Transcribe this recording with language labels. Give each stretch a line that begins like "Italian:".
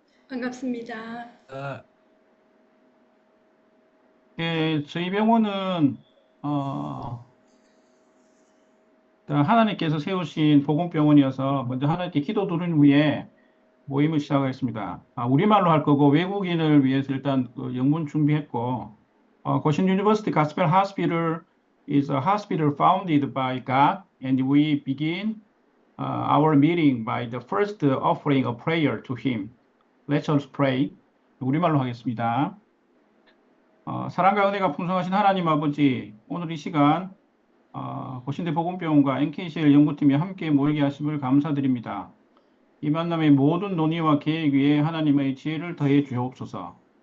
Korean: 반갑습니다. 예, 저희 병원은 하나님께서 세우신 복음병원이어서 먼저 하나님께 기도 드린 후에 모임을 시작하겠습니다. 우리말로 할 거고 외국인을 위해서 일단 영문 준비했고 고신
English: University Gospel Hospital is a hospital founded by God, and we begin our meeting by the first offering a prayer to Him. Let us pray.
Korean: 우리말로 하겠습니다. 사랑과 은혜가 풍성하신 하나님 아버지, 오늘 이 시간 고신대 복음병원과 NKCL 연구팀이 함께 모이게 하심을 감사드립니다. 이 만남의 모든 논의와 계획 위에 하나님의 지혜를 더해 주옵소서.